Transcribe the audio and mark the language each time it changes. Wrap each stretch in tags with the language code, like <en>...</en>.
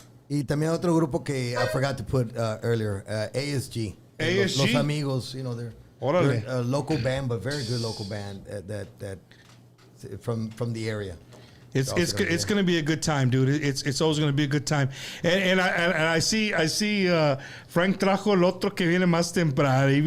<es>Y también otro grupo que</es> <en>I forgot to put earlier,</en> <es>ASG.</es> <en>ASG? Los Amigos, you know, they're</en> <es>Órale.</es> <en>a local band, but very good local band that from the area. It's going to be a good time, dude. It's always going to be a good time. And I see</en> <es>Frank trajo el otro que viene más temprano.</es>